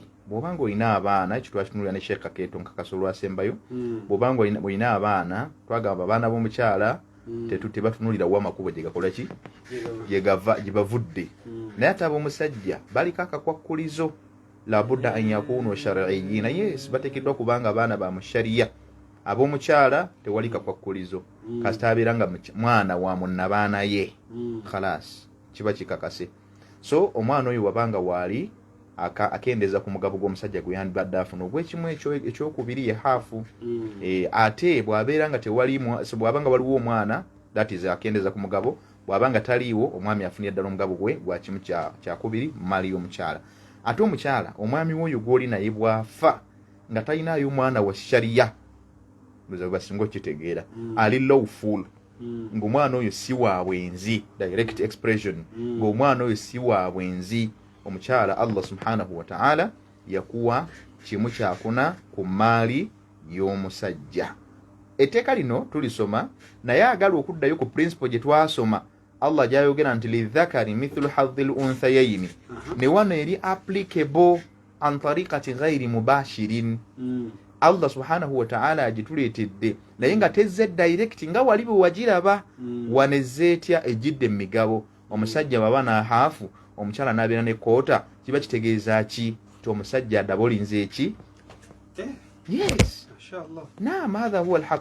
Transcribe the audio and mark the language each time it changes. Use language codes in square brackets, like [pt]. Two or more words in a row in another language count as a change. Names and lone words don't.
[lg] Bw'obanga olina abaana, ekyo twakitunulira ne Sheikh Kakeeto nkakasa olwasembayo, bw'obanga olina abaana, twagamba abaana b'omukyala tebatunulira wa makubo gye gakola ki gye bavudde, naye ate ab'omusajja baliko akakwakkulizo [ar] لا بد أن يكونوا شرعيين. [lg] Yes, bateekeddwa kubanga abaana ba mu shariya. Ab'omukyala tewali kakwakkulizo, kasita abeera nga mwana wa munnabaana ye, khalas kiba kikakase. So omwana oyo wabanga waali akendeeza ku mugabo gw'omusajja gwe yandibadde afuna ogw'ekimu ekyokubiri ye haafu. Ate bw'abeera nga bw'abanga waliwo omwana, [en] that is [lg] akendeeza ku mugabo, bw'abanga taliiwo omwami afunira ddala omugabo gwe gwa kimu kyakubiri mu maali y'omukyala. Ate omukyala omwami w'oyo gw'oli naye bw'afa nga talinaayo mwana wa shariya, basinga okitegeera, ali lawful, ng'omwana oyo si wa bwenzi, [en] direct expression, [lg] ng'omwana oyo si wa bwenzi, omukyala Allah [ar] سبحانه وتعالى [lg] yakuwa kimu kyakuna ku maali y'omusajja. Etteeka lino tulisoma naye agala okuddayo ku principle gye twasoma Allah gyayogera nti [ar] للذكر مثل حظ الأنثيين, [lg] ne wano eri applicable [ar] عن طريقة غير مباشرة. [lg] Allah [ar] سبحانه وتعالى [lg] agituleetedde naye nga tezze direct nga wali bwe wagiraba, wanezze etya ejjidde migabo. Omusajja baba na haafu, omukyala n'abeera ne koota, kiba kitegeeza ki? Ti omusajja adabolinze eki? Yes, naam, [ar] هذا هو الحق.